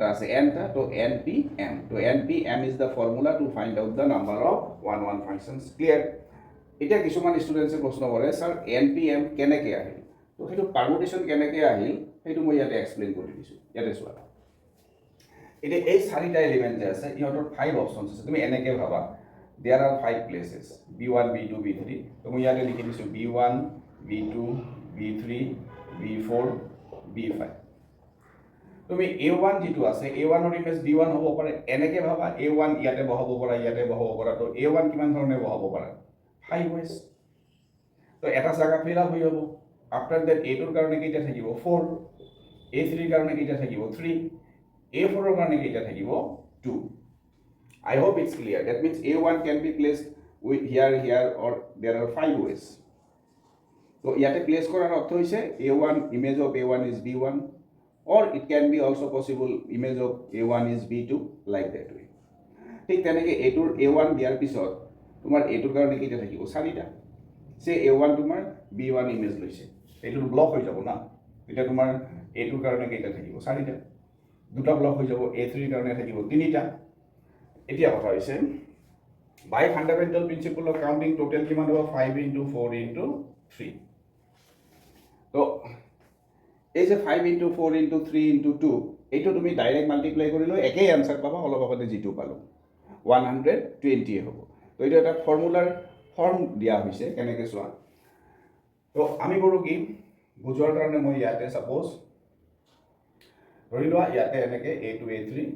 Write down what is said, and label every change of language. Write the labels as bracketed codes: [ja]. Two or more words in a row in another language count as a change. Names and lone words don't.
[as] আছে nটা তো npm তো [en] npm is the formula to find out the number of 1 1 functions [as] ক্লিয়াৰ এতিয়া কিছুমান ষ্টুডেণ্টছে প্ৰশ্ন কৰে ছাৰ npm কেনেকৈ আহিল তো সেইটো পাৰমুটেশ্যন কেনেকৈ আহিল সেইটো মই ইয়াতে এক্সপ্লেইন কৰি দিছোঁ ইয়াতে চোৱা এতিয়া এই চাৰিটা এলিমেণ্ট যে আছে ইহঁতৰ 5 অপশ্যনছ আছে তুমি এনেকৈ ভাবা [en] there are 5 places [as] b1 b2 b3 তো মই ইয়াতে লিখি দিছোঁ b1 b2 b3 b4 b5 তুমি a1 যেটো আছে a1 ৰ ইমেজ b1 হ'ব পাৰে এনেকৈ ভাবা a1 ইয়াতে বহাব পৰা তো a1 কিমান ধৰণে বহাব পাৰা 5 ways তো এটা জায়গা [en] fill up [as] হৈ যাব [en] after that [as] a2 ৰ কাৰণে কেইটা থাকিব 4 a3 ৰ কাৰণে কেইটা থাকিব 3 a4 ৰ কাৰণে কেইটা থাকিব 2 [en] I hope it's clear. That means A1 can be placed with here, or there are 5 ways. So, [as] ইয়াতে place কৰাৰ অৰ্থ হৈছে [en] A1 image of A1 is B1, or it can be also possible image of A1 is B2 like that way. [as] ঠিক তেনেকৈ A1 দিয়াৰ পিছত তোমাৰ A2 কাৰণে কেইটা থাকিব 4টা. Say A1 tumar B1 image loise. এটা block হৈ যাব না. এটা তোমাৰ A2 কাৰণে কেইটা থাকিব 4টা। দুটা block হৈ যাব A3 কাৰণে থাকিব 3টা. এতিয়া কথা হৈছে [en] by fundamental principle of counting [as] টোটাল কিমান হ'ব 5 into 4 into 3 তো এই যে 5 into 4 into 3 into 2 এইটো তুমি [en] direct multiply [as] কৰিলে একেই আনসাৰ পাবা অলপ আগতে যেটো পালো 120 হ'ব তো এটা এটা ফৰ্মুলাৰ ফৰ্ম দিয়া হৈছে কেনেকৈ চোৱা তো আমি কৰো কি বুজোৱাৰ কাৰণে মই ইয়াতে সাপোজ ধৰি লোৱা ইয়াতে এনেকৈ a2 a3